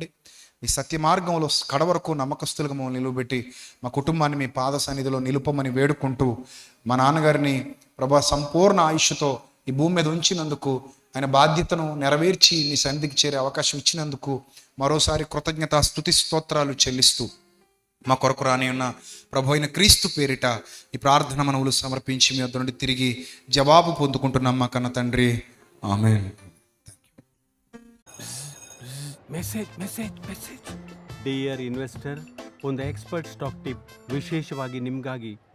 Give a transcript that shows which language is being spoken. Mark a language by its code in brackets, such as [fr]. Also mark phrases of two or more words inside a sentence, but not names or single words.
[te] మీ సత్య మార్గంలో కడవరకు నమ్మకస్తులుగా మమ్మల్ని నిలువబెట్టి మా కుటుంబాన్ని మీ పాద సన్నిధిలో నిలుపమని వేడుకుంటూ, మా నాన్నగారిని ప్రభా సంపూర్ణ ఆయుష్తో ఈ భూమి మీద ఉంచినందుకు, ఆయన బాధ్యతను నెరవేర్చి మీ సన్నిధికి చేరే అవకాశం ఇచ్చినందుకు మరోసారి కృతజ్ఞత స్తుతి స్తోత్రాలు చెల్లిస్తూ మా కొరకు రాని ఉన్న ప్రభు అయిన క్రీస్తు పేరిట ఈ ప్రార్థన మనవులు సమర్పించి మీ వద్ద నుండి తిరిగి జవాబు పొందుకుంటున్నాం మా కన్న తండ్రి. ఆమేన్. [en] Dear investor, [kn] ಒಂದು [en] expert stock tip [kn] ವಿಶೇಷವಾಗಿ ನಿಮಗಾಗಿ